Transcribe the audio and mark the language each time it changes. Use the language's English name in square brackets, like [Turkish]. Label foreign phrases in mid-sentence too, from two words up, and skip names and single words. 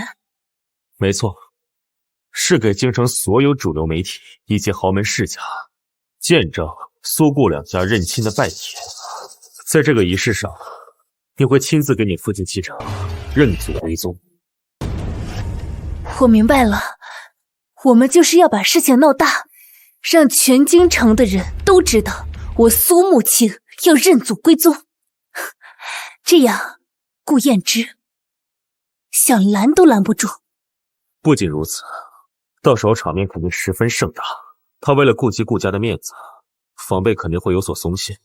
[Chinese] 没错，是给京城所有主流媒体以及豪门世家见证苏顧两家认亲的拜帖。在这个仪式上，你会亲自给你父亲继承，认祖归宗。我明白了，我们就是要把事情闹大，让全京城的人都知道我蘇慕青要認祖歸宗。這樣，顧燕之想攔都攔不住。不僅如此，到時候場面肯定十分盛大。他為了顧及顧家的面子，防備肯定會有所鬆懈。